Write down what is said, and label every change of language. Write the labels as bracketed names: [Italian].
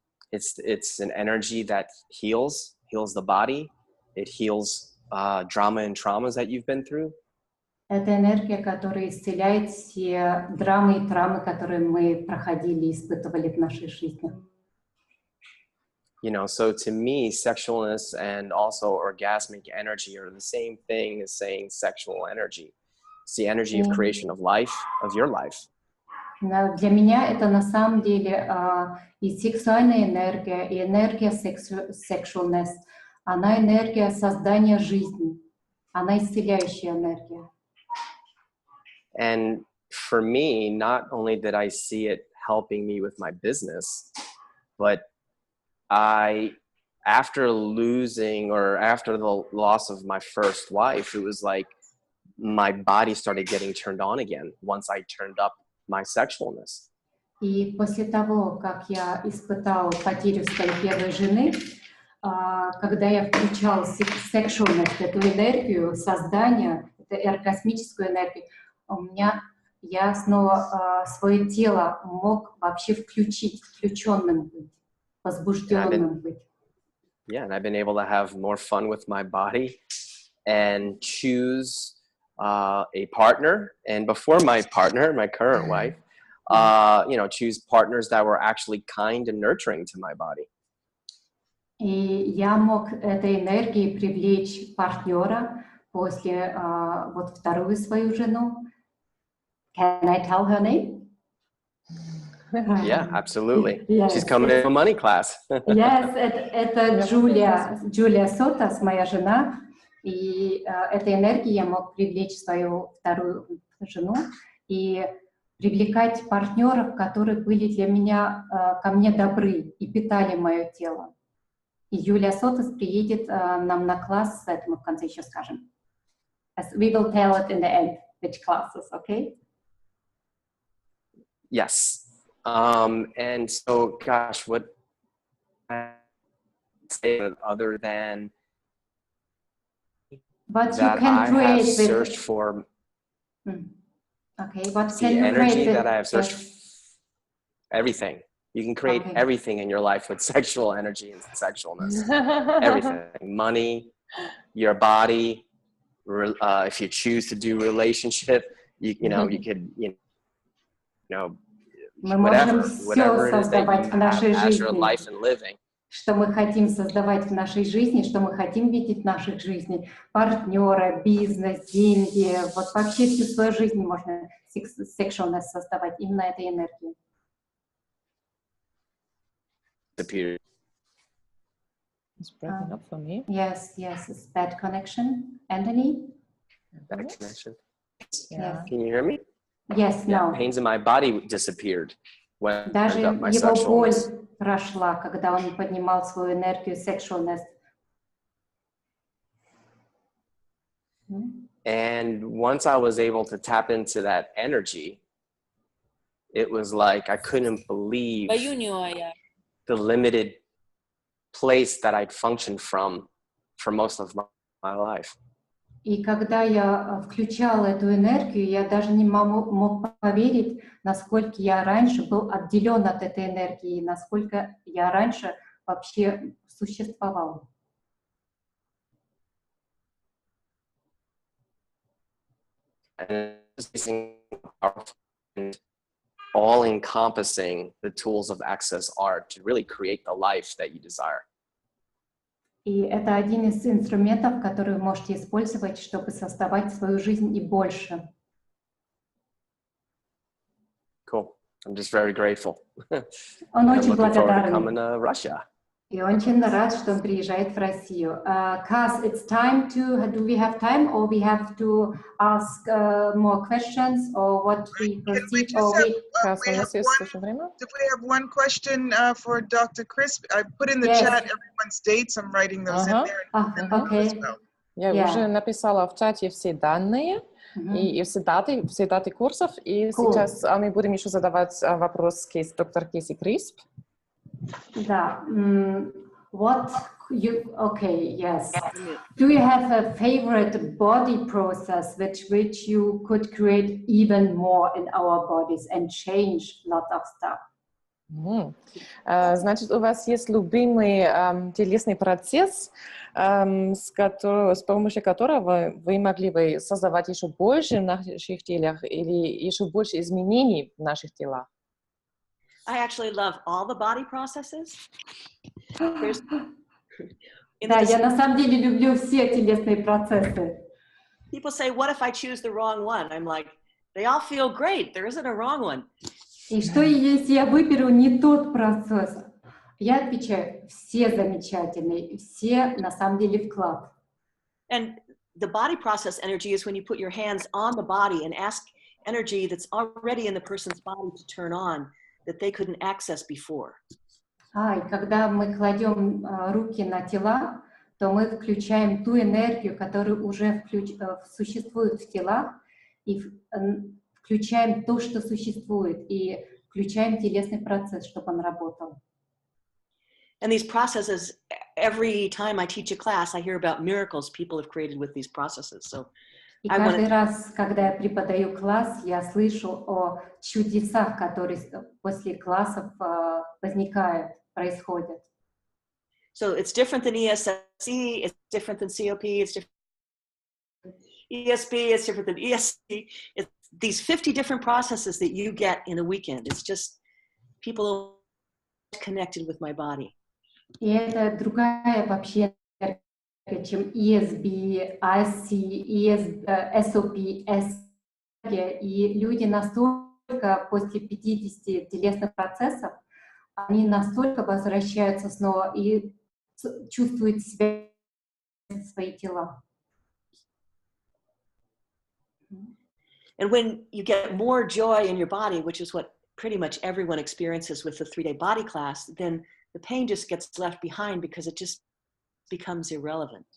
[English] It's an energy that heals the body. It heals drama and traumas that you've been through. [Russian] Это энергия, которая исцеляет все драмы и травмы, которые мы проходили и испытывали в нашей жизни. [English] You know, so to me, sexualness and also orgasmic energy are the same thing as saying sexual energy. It's the energy of creation of life, of your life. [Russian] Для меня это на самом деле и сексуальная энергия, и энергия sexualness. Она энергия создания жизни. Она исцеляющая энергия. [English] And for me, not only did I see it helping me with my business, but after losing or after the loss of my first wife, it was like my body started getting turned on again once I turned up my sexualness. [Russian] И после того, как я испытала потерю своей первой жены, когда я включала sexualness, эту энергию создания, эту космическую энергию, я снова свое тело мог вообще включить, включенным быть, возбужденным быть. [English] Yeah, and I've been able to have more fun with my body and choose a partner. And before my partner, my current wife, you know, choose partners that were actually kind and nurturing to my body. [Russian] И я мог этой энергией привлечь партнера после вот вторую свою жену. [English] Can I tell her name? Yeah, absolutely. Yes, she's coming in a money class. Yes, [Russian] это Джулия Сотас, моя жена. И этой энергией я мог привлечь свою вторую жену и привлекать партнеров, которые были для меня, ко мне добры и питали мое тело. И Юлия Сотас приедет нам на класс, это мы в конце еще скажем. [English] We will tell it in the end, which classes, okay? Yes. And so, gosh, what I say other than but that you can I create have searched for okay, what the can you energy create that I have searched everything. You can create everything in your life with sexual energy and sexualness. Everything. Money, your body, if you choose to do relationship, you know, you could, you know, whatever it is that you have as your life and living. [Russian] Что мы хотим создавать в нашей жизни, что мы хотим видеть в наших жизнях, партнера, бизнес, деньги, вот вообще всю свою жизнь можно sexualness создавать именно этой энергией. [English] It's breaking up for me. Yes, it's bad connection. Anthony? Bad connection. Yeah. Can you hear me? Yes, no. Pains in my body disappeared when [Russian] Даже [English] I turned up my [Russian] его боль [English] sexualness. [Russian] прошла, когда он поднимал свою энергию sexualness. [English] And once I was able to tap into that energy, it was like I couldn't believe the limited place that I'd functioned from for most of my life. [Russian] И когда я включала эту энергию, я даже не мог поверить, насколько я раньше был отделен от этой энергии, насколько я раньше вообще существовал. [English] And all-encompassing the tools of Access are to really create the life that you desire. [Russian] И это один из инструментов, которые вы можете использовать, чтобы создавать свою жизнь и больше. [English] Cool. I'm just very grateful. [Russian] Он очень [English] I'm looking forward to coming to Russia. [Russian] И очень рад, что он приезжает в Россию. [English] Kass, it's time to, do we have time or we have to ask more questions or what we proceed or we... [Russian] Kass, у нас есть еще время? [English] Do we have one question for Dr. Crisp? I put in the chat everyone's dates. I'm writing those in there. Okay. [Russian] Я уже написала в чате все данные и все даты курсов. И сейчас мы будем еще задавать вопрос доктор Kacie Crisp. Да. [English] What you, okay, yes. Do you have a favorite body process which you could create even more in our bodies and change a lot of stuff? [Russian] Значит, у вас есть любимый телесный процесс, с помощью которого вы могли бы создавать еще больше в наших телах или еще больше изменений в наших телах? [English] I actually love all the body processes. [Russian] Да, я на самом деле люблю все телесные процессы. [English] People say, what if I choose the wrong one? I'm like, they all feel great. There isn't a wrong one. [Russian] И что, если я выберу не тот процесс? Я отвечаю, все замечательные, все на самом деле вклад. [English] And the body process energy is when you put your hands on the body and ask energy that's already in the person's body to turn on that they couldn't access before. [Russian] И когда мы кладем руки на тела, то мы включаем ту энергию, которая уже существует в телах, и включаем то, что существует, и включаем телесный процесс, чтобы он работал. [English] And these processes, every time I teach a class, I hear about miracles people have created with these processes. So [Russian] И каждый раз, когда я преподаю класс, я слышу о чудесах, которые после классов возникают, происходят. [English] So it's different than ESC, it's different than COP, it's different than ESP, it's different than ESC. It's these 50 different processes that you get in a weekend. It's just people connected with my body. [Russian] И это другая вообще, чем ESB, IC, SOP, S. И люди настолько после 50 телесных процессов, они настолько возвращаются снова и чувствуют себя в свои тела. [English] And when you get more joy in your body, which is what pretty much everyone experiences with the 3-day body class, then the pain just gets left behind because it just becomes irrelevant.